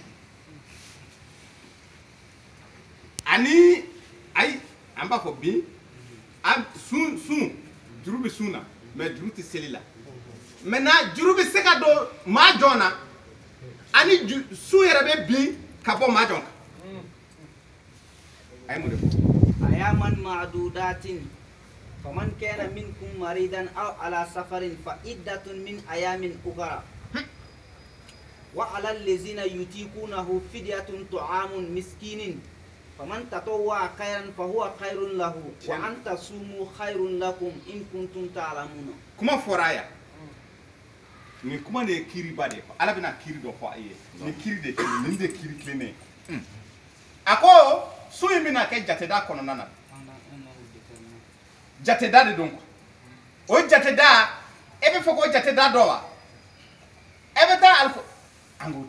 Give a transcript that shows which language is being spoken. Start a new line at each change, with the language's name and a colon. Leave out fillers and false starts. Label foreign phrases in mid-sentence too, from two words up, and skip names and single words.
Bambara: ani ayi an b'a fɔ bin sun juru bɛ sun na mais juru tɛ seli la maintenant juru bɛ se ka don maa jɔn na ani sun yɛrɛ bɛ bin ka bɔ maa jɔn kan a ye mun de fɔ
Arabic: أياما معدودات فمن كان منكم مريضا أو على سفر فعدة من أيام أخر وعلى الذين يطيقونه فدية طعام مسكين فمن تطوع خيرا فهو خير له وأن تصوموا خير لكم إن كنتم تعلمون
Bambara: kuma fɔra ya ni kuma de ye kiriba de ye ala bɛna kiri dɔ fɔ a ye ni kiri de kelen nin de kiri tilennen a ko so in bɛna kɛ jateda kɔnɔna na jateda de don o jateda e bɛ fɛ k'o jateda dɔn wa e bɛ taa aliko an k'o